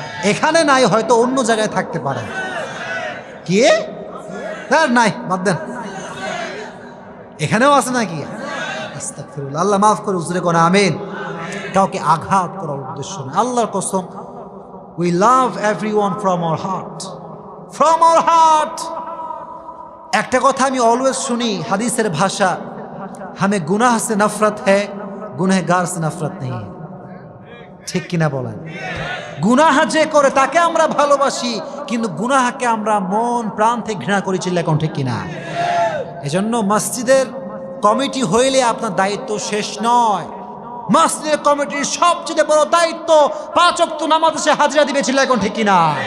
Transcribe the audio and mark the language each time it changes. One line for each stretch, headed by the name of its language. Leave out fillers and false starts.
Bangla: এখানে নাই, হয়তো অন্য জায়গায় থাকতে পারে। কি নাই, বাদ দেন। এখানেও আছে নাকি? আস্তাগফিরুল্লাহ, আল্লাহ মাফ করে, উজরে কোন আমিন। কাউকে আঘাত করার উদ্দেশ্য না, আল্লাহর কসম।
English: We love everyone from our heart, from our heart.
Bangla: একটা কথা আমি অলওয়েজ শুনি, হাদিসের ভাষা,
Hindi: हमें गुनाह से नफरत है, गुनहगार से नफरत नहीं है।
Bangla: ঠিক কিনা বলেন? গুনাহ যে করে তাকে আমরা ভালোবাসি, কিন্তু গুনাহকে আমরা মন প্রাণ থেকে ঘৃণা করি। চিল্লা কোন ঠিক কিনা? এজন্য মসজিদের কমিটি হইলে আপনার দায়িত্ব শেষ নয়। মসজিদের কমিটির সবচেয়ে বড় দায়িত্ব 5 ওয়াক্ত নামাজে সে হাজিরা দিবে। চিল্লা কোন ঠিক কিনা?